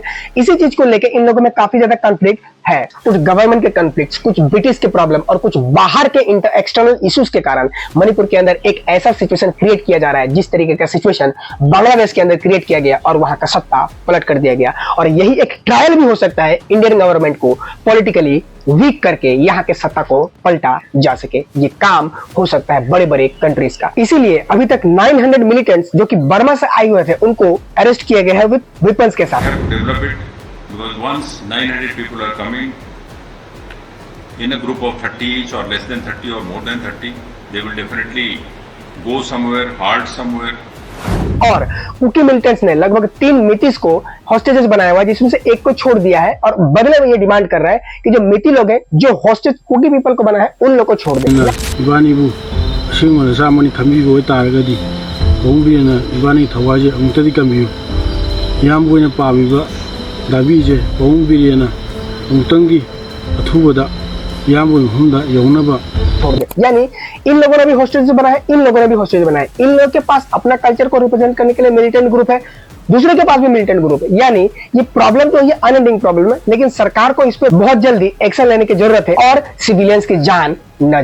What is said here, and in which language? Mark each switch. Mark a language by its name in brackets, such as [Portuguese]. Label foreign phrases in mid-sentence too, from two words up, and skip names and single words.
[Hindi] इसी चीज को लेकर इन लोगों में काफी ज्यादा कॉन्फ्लिक्ट है, कुछ गवर्नमेंट के कॉन्फ्लिक्ट्स, कुछ ब्रिटिश के प्रॉब्लम और कुछ बाहर के [English] external issues [Hindi] के कारण मणिपुर के अंदर एक ऐसा [English] situation create [Hindi] किया जा रहा है जिस तरीके का सिचुएशन बांग्लादेश के अंदर क्रिएट किया गया और वहां का सत्ता पलट कर दिया गया। और यही एक ट्रायल भी हो सकता है [English] Indian government [Hindi] को [English] politically weak [Hindi] करके यहाँ के सत्ता को पलटा जा सके। ये काम हो सकता है बड़े बड़े कंट्रीज का। इसीलिए अभी तक 900 मिलिटेंट्स जो कि बर्मा से आए हुए थे उनको अरेस्ट किया गया है [English] with weapons [Hindi] के साथ। [English] Because once 900 people are coming in a group of 30 each or less than 30 or more than 30, they will definitely go somewhere, halt somewhere. [Hindi] और कुकी मिलिटेंट्स ने लगभग 3 मितिस को हॉस्टेजेस बनाया हुआ है, जिसमें से एक को छोड़ दिया है और बदले में ये डिमांड कर रहा है कि जो मिति लोग हैं जो हॉस्टेज कुकी पीपल को बना है उन लोग को छोड़ दें। [Manipuri] इबानीबु सिंगल सामनी खंबीबो तारगदी बोंबीना इबानी थवाजे अमुतदी कमियो याम गोइना पाबीबा दाबीजे बोंबीना अमुतंगी अथुबदा याम गोन हुंदा यौनबा [Hindi] छोड़ दे। यानी इन लोगों ने भी हॉस्टेज बनाया है, इन लोगों ने भी हॉस्टेज बनाया है। इन लोगों के पास अपना कल्चर को रिप्रेजेंट करने के लिए मिलिटेंट ग्रुप है, दूसरे के पास भी मिलिटेंट ग्रुप है। यानी ये प्रॉब्लम तो ये [English] unending problem [Hindi] है, लेकिन सरकार को इस पे बहुत जल्दी एक्शन लेने की जरूरत है और सिविलियंस की जान न जाए।